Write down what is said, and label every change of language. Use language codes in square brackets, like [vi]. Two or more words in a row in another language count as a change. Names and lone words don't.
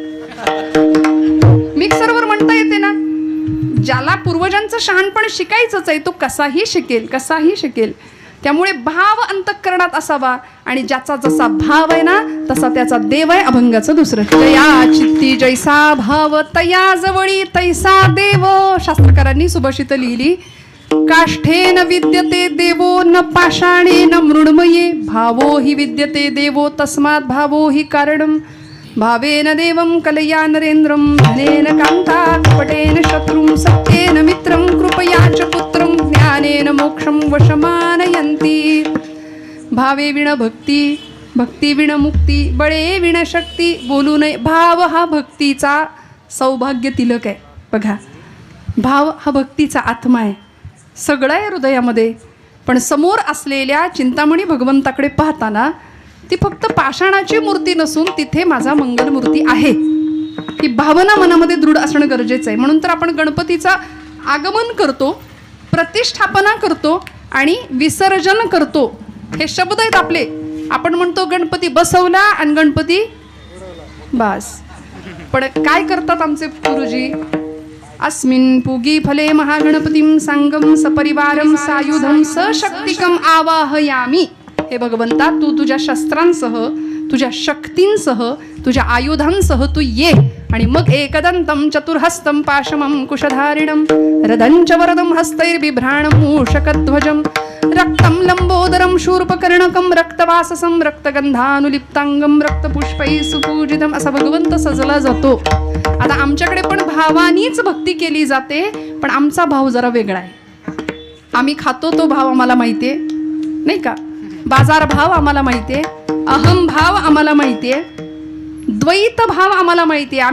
[mr] मिक्सरवर म्हणता येते ना. ज्याला पूर्वजांचं शहाणपण शिकायचंच आहे तो कसाही शिकेल कसाही शिकेल. त्यामुळे भाव अंतःकरणात असावा आणि ज्याचा जसा भाव आहे ना तसा त्याचा देव आहे. अभंगाचं दुसरं. जया चित्ती जैसा भाव तया जवळी तैसा देव. शास्त्रकारांनी सुभाषित लिहिली. [sa] काष्ठेन विद्यते देवो न पाषाणेन मृण्मये. भावो हि विद्यते देवो तस्मात् भावो हि कारणम्. भावेन देवं कलया नरेन्द्रं धनेन कान्ता कपटेन शत्रुं सत्येन मित्रं कृपया च पुत्रं ज्ञानेन मोक्षं वशमानयन्ति. [mr] भावे विण भक्ती, भक्ती विण मुक्ती, बळे विण शक्ती, बोलू नये. भाव हा भक्तीचा सौभाग्य तिलक आहे. बघा, भाव हा भक्तीचा आत्मा आहे, सगळं आहे हृदयामध्ये. पण समोर असलेल्या चिंतामणी भगवंताकडे पाहताना ती फक्त पाषाणाची मूर्ती नसून तिथे माझा मंगलमूर्ती आहे, ही भावना मनामध्ये दृढ असणं गरजेचं आहे. म्हणून तर आपण गणपतीचं आगमन करतो, प्रतिष्ठापना करतो आणि विसर्जन करतो. हे शब्द आहेत आपले. आपण म्हणतो गणपती बसवला आणि गणपती बस. पण काय करतात आमचे गुरुजी? [sa] अस्मिन् पूगी फले महागणपतीं संगम सपरिवारम सायुधम सशक्तिकम आवाहयामी. [mr] हे भगवंता, तू तुझ्या शस्त्रांसह, तुझ्या शक्तींसह, तुझ्या आयुधांसह तू ये आणि मग [sa] एकदंतम चतुर्हस्तं पाशमं कुशधारिणं रदंच वरदं हस्तैर्बिभ्राणं मूषकध्वजं रक्तं लंबोदरं शूर्पकर्णकं रक्तवाससं रक्तगंधानुलिप्तांगं रक्तपुष्पैः सुपूजितम्. [mr] असा भगवंत सजला जातो. आता आमच्याकडे पण भावानीच भक्ती केली जाते, पण आमचा भाव जरा वेगळा आहे. आम्ही खातो तो भाव आम्हाला माहिती आहे, नाही का? बाजार भाव आम्हाला माहिती आहे, अहम भाव आम्हाला माहिती आहे, द्वैत भाव आम्हाला माहिती आहे.